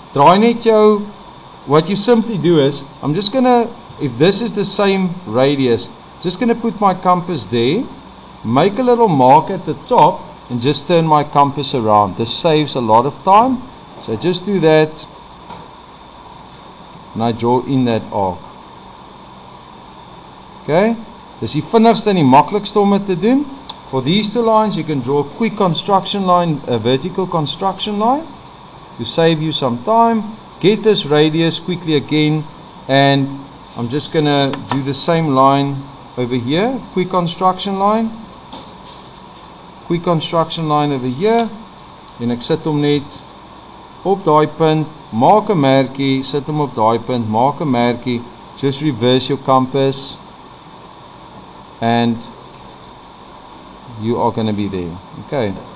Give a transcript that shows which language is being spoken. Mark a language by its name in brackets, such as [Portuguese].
[Afrikaans] Draai net jou, [English] what you simply do is, I'm just going to, if this is the same radius, just going to put my compass there, make a little mark at the top, and just turn my compass around. This saves a lot of time. So just do that, and I draw in that arc. Okay? [Afrikaans] Dis die vinnigste en die maklikste om dit te doen. [English] For these two lines, you can draw a quick construction line, a vertical construction line, to save you some time. Get this radius quickly again, and I'm just going to do the same line over here, quick construction line over here, [Afrikaans] en ek sit hom net op daai punt, maak 'n merkie, [English] sit hom op daai punt, maak 'n merkie, just reverse your compass, and you are going to be there. Okay.